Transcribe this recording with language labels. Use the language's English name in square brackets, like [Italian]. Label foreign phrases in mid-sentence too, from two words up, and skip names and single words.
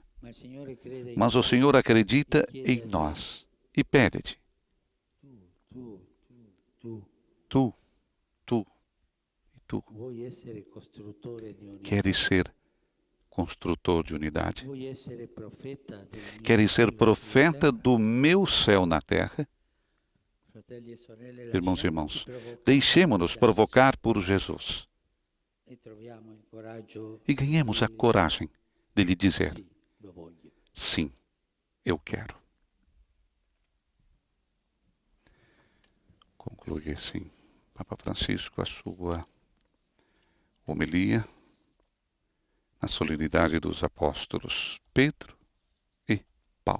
[Portuguese] Mas o Senhor acredita em nós e pede-te: tu queres ser construtor de unidade? Queres ser profeta do meu céu na terra? [Italian] fratelli e sorelle, [Portuguese] Irmãos e [Italian] lasciamoci [Portuguese] irmãos, [Italian] provocare [Portuguese] deixemo-nos [Italian] da [Portuguese] provocar por Jesus [Italian] e troviamo il coraggio [Portuguese] e ganhemos a [Italian] di [Portuguese] coragem de lhe dizer: [Italian] sì, lo voglio. [Portuguese] sim, eu quero. Conclui assim Papa Francisco a sua homilia na solenidade dos apóstolos Pedro e Paulo.